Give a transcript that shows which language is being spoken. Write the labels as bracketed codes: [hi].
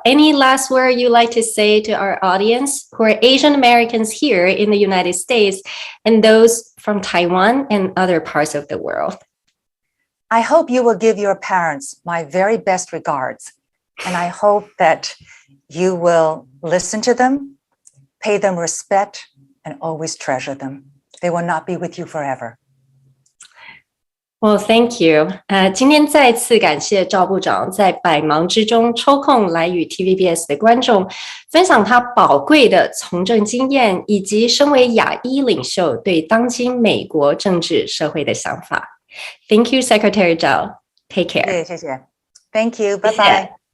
[en] Any last word you'd like to say to our audience who are Asian Americans here in the United States and those from Taiwan and other parts of the world? I hope you will give your parents my very best regards, and I hope that you will listen to them, pay them respect, and always treasure them. They will not be with you forever. Well, thank you. [zh] 今天再次感谢赵部长在百忙之中抽空来与 TVBS 的观众分享他宝贵的从政经验，以及身为亚裔领袖对当今美国政治社会的想法。 [en] Thank you, Secretary Zhao. Take care. [zh] 谢谢。 [en] Thank you. Bye bye.